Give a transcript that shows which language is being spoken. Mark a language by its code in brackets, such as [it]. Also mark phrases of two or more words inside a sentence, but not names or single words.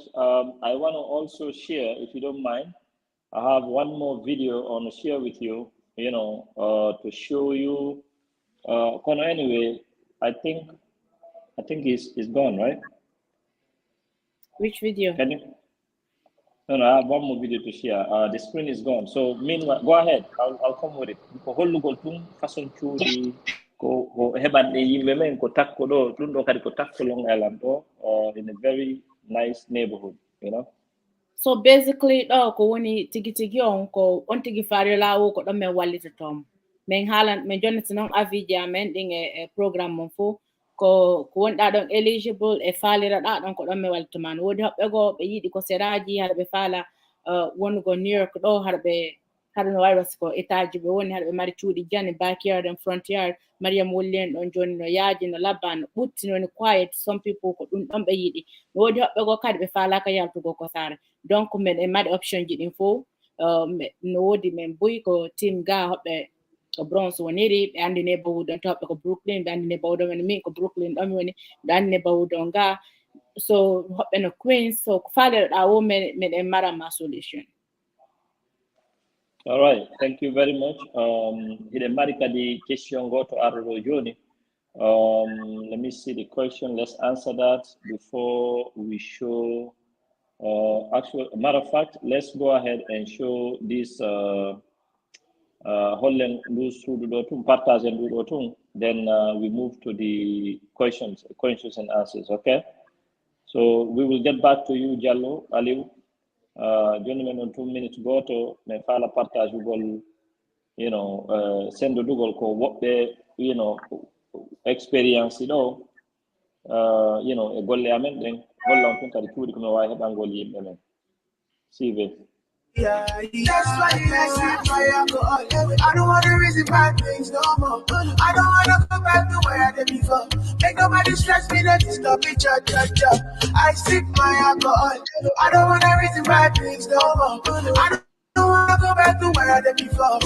[en] I want to also share, if you don't mind, I have one more video I want to share with you, to show you. Anyway, I think it's gone, right? Which video? Can you? No, I have one more video to share. The screen is gone. So meanwhile, go ahead. I'll come with it. [ff] Ko hollu gol tum façon cuuɗi ko heɓanɗe yimɓe men ko takko ɗo ɗum ɗo kadi ko takko Long Island ɗo [en] in a very nice neighborhood, So basically, [ff] ko woni tigi on ko on tigi faari laawo ko ɗon men wallita tom. Men haalan men jonnata noon aviji amen ɗin e programme mon fo ko wonɗa ɗon eligible e faaliraɗa ɗon ko ɗon men wallita ma. No woodi hoɓɓe goo ɓe yiɗi ko seraji haɗa ɓe faala wonugo New York ɗo haɗa no wayi ko étaji ɓe woni haɗa ɓe mari cuuɗi jane [en] backyard and front yard. [ff] Mariam Wulli en ɗon joni no yaaji no labba no ɓutti no quiet. [en] Some people [ff] ko ɗum ɗon ɓe yiɗi. No woodi hoɓɓe goo kadi ɓe faalaka yaltugo ko saare. Donc men e mari option ji ɗin fo no woodi men buy ko team ga hoɓɓe ko Bronx woniri ɓe andi neighborhood ɗon to hoɓɓe ko Brooklyn ɓe andi neighborhood ɗon min ko Brooklyn ɗon mi woni ɓe andi neighborhood ɗon ga so hoɓɓe no Queens so ko faalireɗa wo men e marama solution. [en] All right, thank you very much. [ff] Hiɗen mari kadi question goto arɗo joni. [en] Let me see the question. Let's answer that before we show. Actually, matter of fact, let's go ahead and show this [ff] hollen ndu suudu ɗo tum partage ndu ɗo tum, [en] then we move to the questions and answers. Okay, so we will get back to you, Jallo Aliou. [ff] Joni men on 2 minutes goto men fala partage ugol, [en] you know, [ff] sendo dugol ko woɓɓe, [en] you know, experience ɗo, you know, [ff] e golle amen ɗen holla on tun kadi cuuɗi ko min wawi heɓangol yimɓe men. CV. [en] Yeah, that's why you ask my alcohol. I don't want to reason bad things no more. I don't want to go back to where I did before. Make nobody stress me, not to stop it, cha. I sip my alcohol. I don't want to reason bad things no more. I don't want to go back to where I did before.